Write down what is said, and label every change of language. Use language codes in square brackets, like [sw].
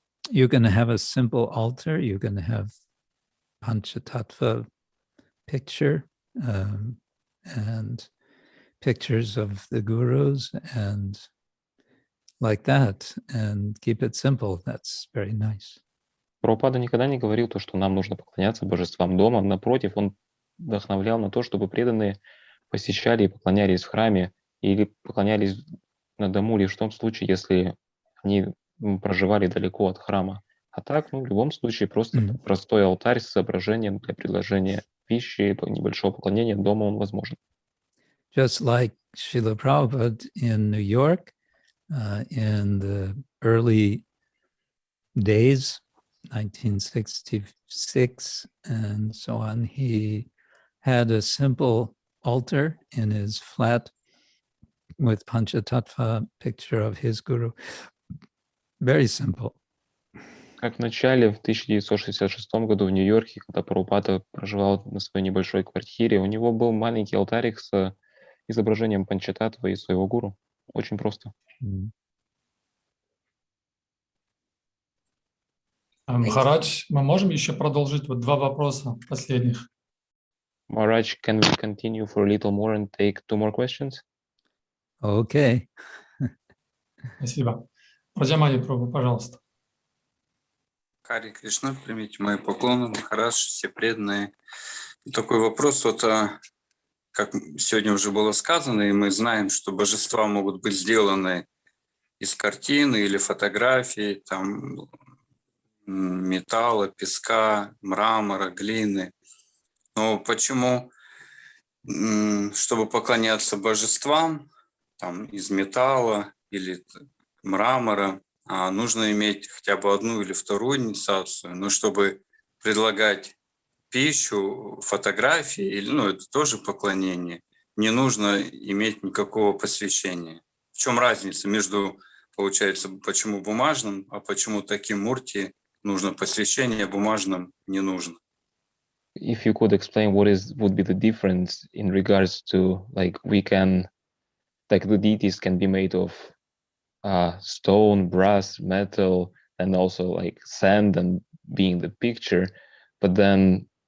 [en] You can have a simple altar. You can have Pancharatra picture and pictures of the gurus and like that, and keep it simple. That's very nice. [ru] Прабхупада никогда не говорил то, что нам нужно поклоняться божествам дома. Напротив, он вдохновлял на то, чтобы преданные посещали и поклонялись в храме или поклонялись на дому лишь в том случае, если они проживали далеко от храма. А так, в любом случае, просто простой алтарь с изображением для предложения пищи, небольшого поклонения дома он возможен. [en] Just like Srila Prabhupada in New York in the early days, 1966 and so on, he had a simple altar in his flat with Pancharatra picture of his guru. Very simple. [ru] Как в начале, в 1966 году в Нью-Йорке, когда Прабхупада проживал на своей небольшой квартире, у него был маленький алтарик с изображением Панчататтвы и своего гуру. Очень просто. Махарадж, мы можем еще продолжить вот два вопроса последних? [en] Maharaj, can we continue for a little more and take 2 more questions? Okay. [ru] Спасибо. Раджамани Прабhu, пожалуйста. Хари Кришна, примите мои поклоны, Махарадж, все преданные. Такой вопрос, как сегодня уже было сказано, и мы знаем, что божества могут быть сделаны из картины или фотографий, там, металла, песка, мрамора, глины. Но почему, чтобы поклоняться божествам, там, из металла или мрамора, нужно иметь хотя бы одну или вторую инициацию, но чтобы предлагать пищу, фотографии, это тоже поклонение, не нужно иметь никакого посвящения. В чем разница между, получается, почему бумажным, а почему таким мурти нужно посвящение, а бумажным не нужно? [en] If you could explain would be the difference in regards to, like, the deities can be made of stone, brass, metal, and also like sand and being the picture, but then